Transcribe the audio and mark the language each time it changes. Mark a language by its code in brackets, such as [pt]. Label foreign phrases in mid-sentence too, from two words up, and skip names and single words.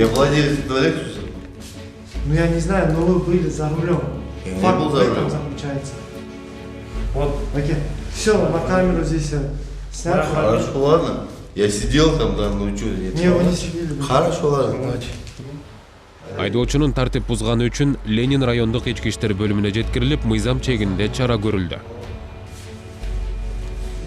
[ru] Я владелец этого Lexus. Ну я не знаю, но вы были за рулем. Я не Факт был в за этом рулем. заключается. Вот. Окей. Все, на камеру здесь снят. Хорошо, ладно. Я сидел там, да, ну что, Не, вы не сидели. Хорошо, ладно, давайте. [ky] Айдоочунун тартип бузганы үчүн Ленин райондук ички иштер бөлүмүнө жеткирилип, мыйзам чегинде чара көрүлдү.